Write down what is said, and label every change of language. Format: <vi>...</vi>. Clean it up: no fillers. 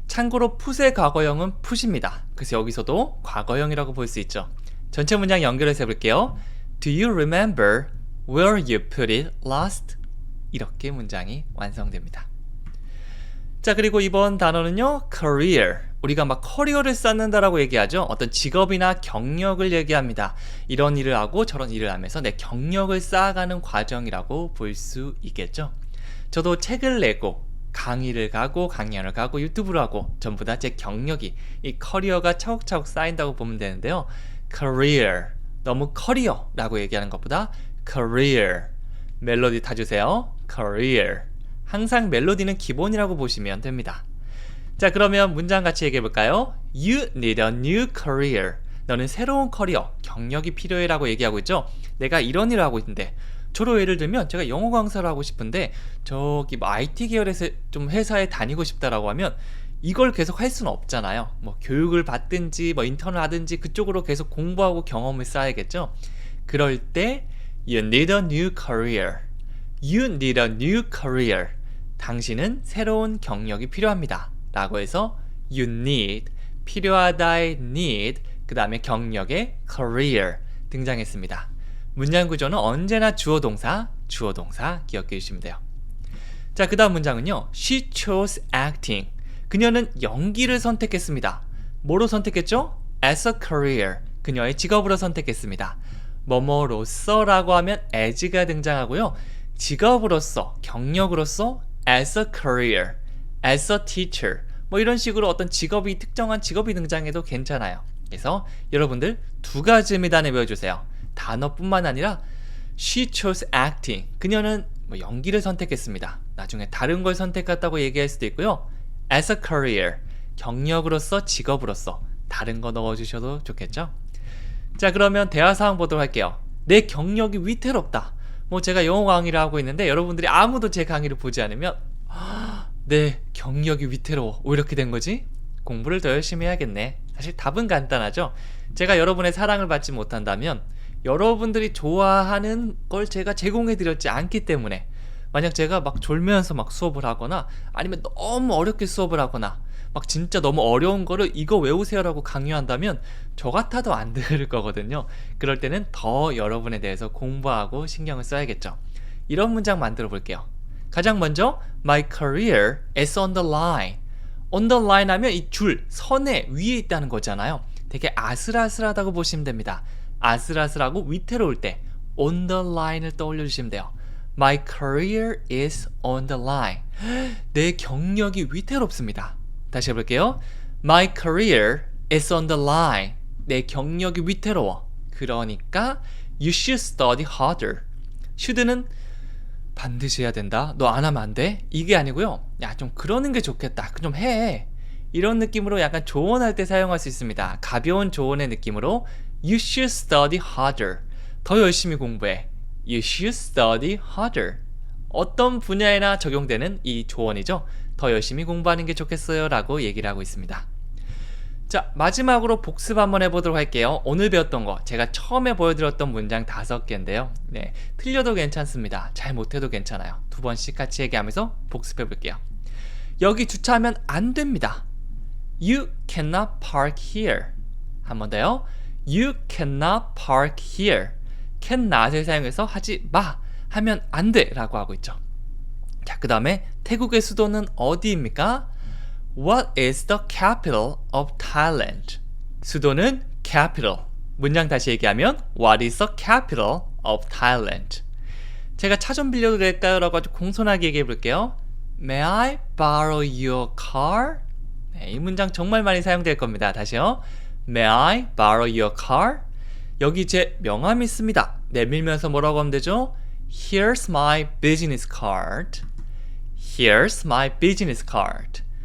<ko>참고로 put의 과거형은 put입니다. 그래서 여기서도 과거형이라고 볼 수 있죠. 전체 문장 연결해서 해볼게요.</ko> <en>Do you remember where you put it last?</en> <ko>이렇게 문장이 완성됩니다. 자, 그리고 이번 단어는요.</ko> <en>career.</en> <ko>우리가 막 커리어를 쌓는다라고 얘기하죠. 어떤 직업이나 경력을 얘기합니다. 이런 일을 하고 저런 일을 하면서 내 경력을 쌓아가는 과정이라고 볼 수 있겠죠. 저도 책을 내고 강의를 가고 강연을 가고 유튜브를 하고 전부 다 제 경력이 이 커리어가 차곡차곡 쌓인다고 보면 되는데요.</ko> <en>career.</en> <ko>너무 커리어라고 얘기하는 것보다 career. 멜로디 타주세요. career. 항상 멜로디는 기본이라고 보시면 됩니다. 자, 그러면 문장 같이 얘기해 볼까요?</ko> <en>You need a new career.</en> <ko>너는 새로운 커리어, 경력이 필요해 라고 얘기하고 있죠. 내가 이런 일을 하고 있는데 저로 예를 들면 제가 영어 강사를 하고 싶은데 저기 뭐 IT 계열에서 좀 회사에 다니고 싶다라고 하면 이걸 계속 할 수는 없잖아요. 뭐 교육을 받든지 뭐 인턴을 하든지 그쪽으로 계속 공부하고 경험을 쌓아야겠죠. 그럴 때</ko> <en>You need a new career. You need a new career.</en> <ko>당신은 새로운 경력이 필요합니다. 라고 해서</ko> <en>you need,</en> <ko>필요하다의 need, 그 다음에 경력의 career 등장했습니다. 문장 구조는 언제나 주어 동사 주어 동사 기억해 주시면 돼요. 자, 그 다음 문장은요.</ko> <en>She chose acting.</en> <ko>그녀는 연기를 선택했습니다. 뭐로 선택했죠?</ko> <en>As a career.</en> <ko>그녀의 직업으로 선택했습니다. 뭐뭐로서 라고 하면 as가 등장하고요. 직업으로서, 경력으로서</ko> <en>as a career, as a teacher</en> <ko>뭐 이런 식으로 어떤 직업이 특정한 직업이 등장해도 괜찮아요. 그래서 여러분들 두 가지 의미 단어 외워주세요. 단어뿐만 아니라</ko> <en>she chose acting.</en> <ko>그녀는 뭐 연기를 선택했습니다. 나중에 다른 걸 선택했다고 얘기할 수도 있고요.</ko> <en>as a career,</en> <ko>경력으로서, 직업으로서 다른 거 넣어주셔도 좋겠죠? 자, 그러면 대화 상황 보도록 할게요. 내 경력이 위태롭다. 뭐 제가 영어 강의를 하고 있는데 여러분들이 아무도 제 강의를 보지 않으면 내 경력이 위태로워. 왜 이렇게 된 거지? 공부를 더 열심히 해야겠네. 사실 답은 간단하죠. 제가 여러분의 사랑을 받지 못한다면 여러분들이 좋아하는 걸 제가 제공해 드렸지 않기 때문에 만약 제가 막 졸면서 막 수업을 하거나 아니면 너무 어렵게 수업을 하거나 막 진짜 너무 어려운 거를 이거 외우세요라고 강요한다면 저 같아도 안 들을 거거든요. 그럴 때는 더 여러분에 대해서 공부하고 신경을 써야겠죠. 이런 문장 만들어 볼게요. 가장 먼저</ko> <en>My career is on the line. on the line</en> <ko>하면 이 줄, 선에 위에 있다는 거잖아요. 되게 아슬아슬하다고 보시면 됩니다. 아슬아슬하고 위태로울 때</ko> <en>on the line</en> <ko>을 떠올려 주시면 돼요.</ko> <en>My career is on the line.</en> <ko>내 경력이 위태롭습니다. 다시 해볼게요.</ko> <en>My career is on the line.</en> <ko>내 경력이 위태로워. 그러니까</ko> <en>you should study harder.</en> <ko>should는 반드시 해야 된다. 너 안 하면 안 돼. 이게 아니고요. 야, 좀 그러는 게 좋겠다. 좀 해. 이런 느낌으로 약간 조언할 때 사용할 수 있습니다. 가벼운 조언의 느낌으로</ko> <en>you should study harder.</en> <ko>더 열심히 공부해.</ko> <en>You should study harder.</en> <ko>어떤 분야에나 적용되는 이 조언이죠. 더 열심히 공부하는 게 좋겠어요 라고 얘기를 하고 있습니다. 자, 마지막으로 복습 한번 해보도록 할게요. 오늘 배웠던 거 제가 처음에 보여드렸던 문장 5개인데요. 네, 틀려도 괜찮습니다. 잘 못해도 괜찮아요. 2번씩 같이 얘기하면서 복습해 볼게요. 여기 주차하면 안 됩니다.</ko> <en>You cannot park here.</en> <ko>한 번 더요.</ko> <en>You cannot park here.</en> <ko>cannot을 사용해서 하지 마 하면 안 돼 라고 하고 있죠. 자, 그 다음에 태국의 수도는 어디입니까?</ko> <en>What is the capital of Thailand?</en> <ko>수도는 capital. 문장 다시 얘기하면</ko> <en>What is the capital of Thailand?</en> <ko>제가 차 좀 빌려도 될까요? 라고 아주 공손하게 얘기해 볼게요.</ko> <en>May I borrow your car?</en> <ko>네, 이 문장 정말 많이 사용될 겁니다.</ko> <en>다시요. May I borrow your car?</en> <ko>여기 제 명함이 있습니다. 내밀면서 뭐라고 하면 되죠?</ko> <en>Here's my business card. Here's my business card.</en>